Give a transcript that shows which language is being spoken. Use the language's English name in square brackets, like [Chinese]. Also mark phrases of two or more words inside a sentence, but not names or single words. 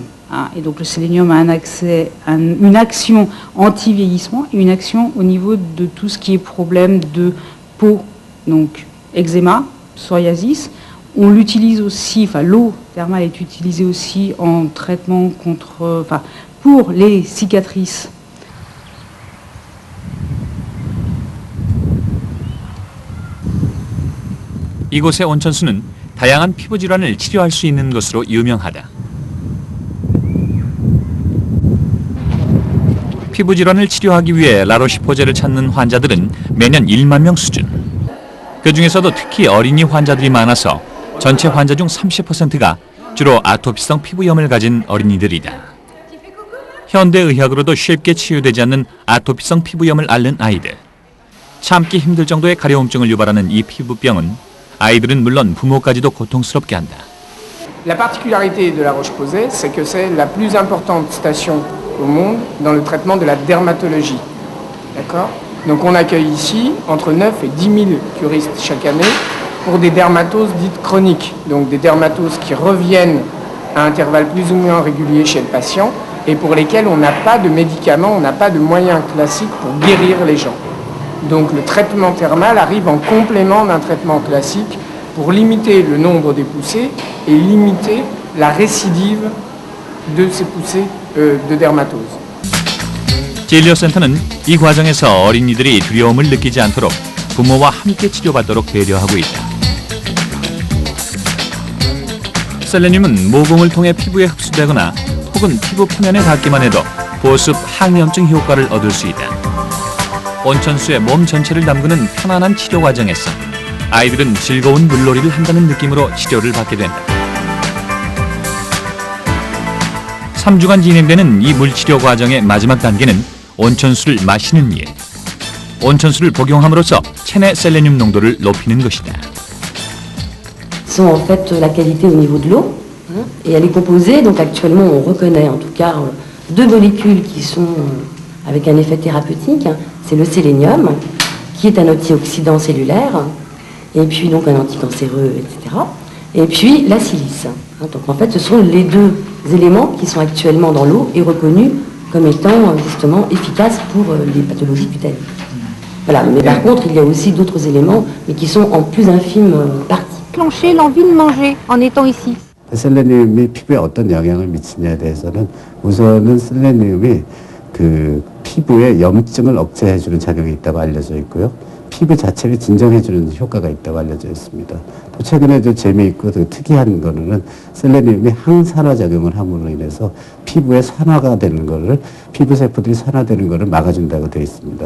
[French] Et donc le sélénium a une action anti-vieillissement et une action au niveau de tout ce qui est problème de peau, donc eczéma, psoriasis. On l'utilise aussi, l'eau thermale est utilisée aussi en traitement pour les cicatrices. [Korean] 이곳의 온천수는 다양한 피부 질환을 치료할 수 있는 것으로 유명하다. 피부 질환을 치료하기 위해 라로시포제를 찾는 환자들은 매년 1만 명 수준. 그 중에서도 특히 어린이 환자들이 많아서 전체 환자 중 30%가 주로 아토피성 피부염을 가진 어린이들이다. 현대의학으로도 쉽게 치유되지 않는 아토피성 피부염을 앓는 아이들. 참기 힘들 정도의 가려움증을 유발하는 이 피부병은 아이들은 물론 부모까지도 고통스럽게 한다. [French] La particularité de la Roche-Posay, c'est que c'est la plus importante station au monde dans le traitement de la dermatologie. D'accord ? Donc on accueille ici entre 9 et 10 000 curistes chaque année pour des dermatoses dites chroniques, donc des dermatoses qui reviennent à intervalles plus ou moins réguliers chez le patient et pour lesquelles on n'a pas de médicaments, on n'a pas de moyens classiques pour guérir les gens. Donc le traitement thermal arrive en complément d'un traitement classique pour limiter le nombre des poussées et limiter la récidive de ces poussées de dermatose. [Korean] 진료센터는 이 과정에서 어린이들이 두려움을 느끼지 않도록 부모와 함께 치료받도록 배려하고 있다. 셀레늄은 모공을 통해 피부에 흡수되거나 혹은 피부 표면에 닿기만 해도 보습, 항염증 효과를 얻을 수 있다. 온천수에 몸 전체를 담그는 편안한 치료 과정에서 아이들은 즐거운 물놀이를 한다는 느낌으로 치료를 받게 된다. 3주간 진행되는 이 물치료 과정의 마지막 단계는 온천수를 마시는 일. 온천수를 복용함으로써 체내 셀레늄 농도를 높이는 것이다. [French] Sont en fait la qualité au niveau de l'eau, et elle est composée, donc actuellement on reconnaît en tout cas deux molécules qui sont avec un effet thérapeutique. C'est le sélénium, qui est un antioxydant cellulaire, et puis donc un anticancéreux, etc. Et puis la silice. Donc en fait ce sont les deux éléments qui sont actuellement dans l'eau et reconnus comme étant justement efficaces pour les pathologies cutanées. Voilà, mais par contre il y a aussi d'autres éléments, mais qui sont en plus infime partie. Clencher l'envie de manger en étant ici. [Korean] 셀레늄이 피부에 어떤 영향을 미치냐에 대해서는 우선은 셀레늄이 그 피부에 염증을 억제해주는 작용이 있다고 알려져 있고요. 피부 자체를 진정해주는 효과가 있다고 알려져 있습니다. 또 최근에 좀 재미있고 특이한 거는 셀레늄이 항산화 작용을 함으로 인해서 피부에 산화가 되는 거를, 피부 세포들이 산화되는 거를 막아준다고 되어 있습니다.